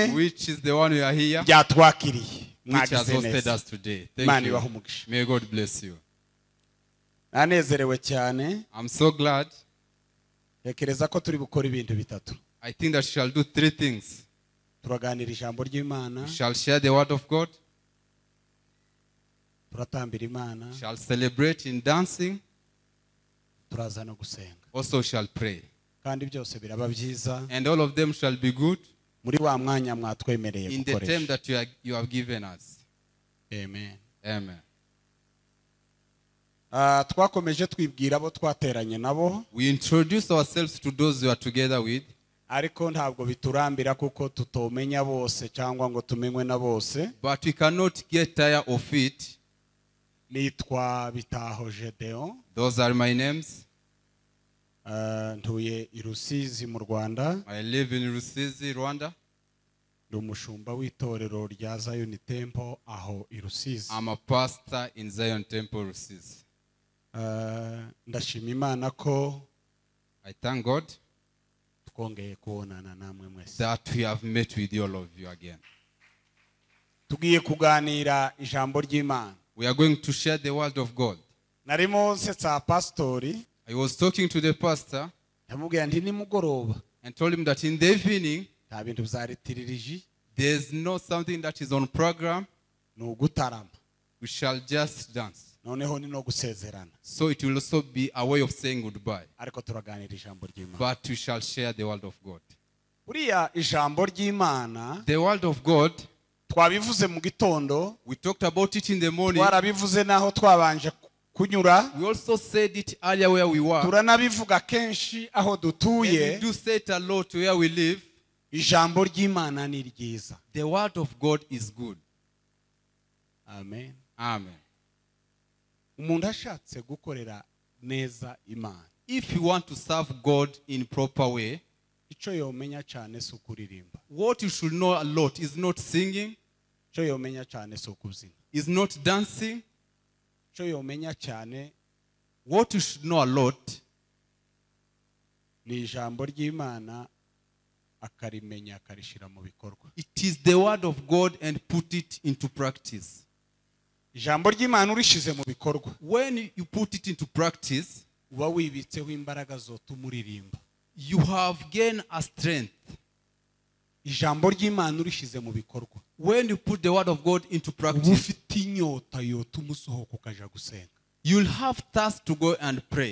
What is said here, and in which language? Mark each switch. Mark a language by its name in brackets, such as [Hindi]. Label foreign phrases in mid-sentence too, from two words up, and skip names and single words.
[English] which is the one we are here, [Kinyarwanda] byatwakiriye, [English] which has hosted us today. Thank you. May God bless you. [Kinyarwanda] Nanezerewe cyane. [English] I'm so glad. [Kinyarwanda] Tekereza ko turi gukora ibintu bitatu. [English] I think that we shall do three things. [Kinyarwanda] Turaganira ijambo ry'Imana. [English] We shall share the word of God. [Kinyarwanda] Turatambira Imana. [English] We shall celebrate in dancing. [Kinyarwanda] Turaza no gusenga. [English] Also shall pray. [Kinyarwanda] Kandi byose biraba byiza. [English] And all of them shall be good. [Kinyarwanda] Muri wa mwanya mwatwemereye gukoresha. [English] In the time that you have given us. [Kinyarwanda] Amen. [English] Amen. [Kinyarwanda] Twakomeje twibwira abo twateranye nabo. [English] We introduce ourselves to those we are together with. [Kinyarwanda] ariko ntabwo biturambira kuko tutomenya bose cyangwa ngo tumenywe na bose. [English] But we cannot get tired of it. [Kinyarwanda] Nitwa Bitaho Gedeon. [English] Those are my names. [Kinyarwanda] Ntuye i Rusizi mu Rwanda. [English] I live in Rusizi, Rwanda. [Kinyarwanda] Umushumba w'itorero rya Zion Temple aho i Rusizi. [English] I'm a pastor in Zion Temple, Rusizi. [Kinyarwanda] Ndashima Imana ko [English] I thank God [Kinyarwanda] twongeye kubonana namwe mwese. [English] that we have met with all of you again. [Kinyarwanda] Tugiye kuganira ijambo ry'Imana. [English] We are going to share the word of God. [Kinyarwanda] Narimo nsetsa pastori. [English] I was talking to the pastor [Kinyarwanda] Ndamubwira nti nimugoroba [English] and told him that in the evening [Kinyarwanda] nta bintu byaritiririje. [English] there's no something that is on program. [Kinyarwanda] No gutarama. [English] We shall just dance. [Kinyarwanda] Noneho ni no gusezerana. [English] So it will also be a way of saying goodbye. [Kinyarwanda] Ariko turaganira ijambo ry'Imana. [English] But we shall share the word of God. [Kinyarwanda] Uriya ijambo ry'Imana [English] The word of God, [Kinyarwanda] twabivuze mu gitondo. [English] we talked about it in the morning. [Kinyarwanda] Twarabivuze naho twabanje kunyura. [English] We also said it earlier where we were. [Kinyarwanda] Turanabivuga kenshi aho [English] And we [Kinyarwanda] dutuye. [English] do say it a lot where we live. [Kinyarwanda] Ijambo ry'Imana ni ryiza. [English] The word of God is good. [Kinyarwanda] Amen. [English] Amen. [Kinyarwanda] Umuntu ashatse gukorera neza Imana, [English] If you want to serve God in proper way, [Kinyarwanda] icyo yomenya cyane si ukuririmba. [English] what you should know a lot is not singing, [Kinyarwanda] Icyo yomenya cyane si ukubyina. [English] is not dancing. [Kinyarwanda] Icyo yomenya cyane [English] What you should know a lot [Kinyarwanda] ni ijambo ry'Imana akarimenya akarishyira mu bikorwa. [English] it is the word of God and put it into practice. [Kinyarwanda] Ijambo ry'Imana urishize mu bikorwa, [English] When you put it into practice, [Kinyarwanda] uba wibitseho imbaraga zotuma uririmba. [English] you have gained a strength. [Kinyarwanda] Ijambo ry'Imana urishize mu bikorwa, [English] When you put the word of God into [Kinyarwanda] uba [English] practice, [Kinyarwanda] ufite inyota yotuma usohoka ukaja gusenga. [English] you'll have thirst to go and pray.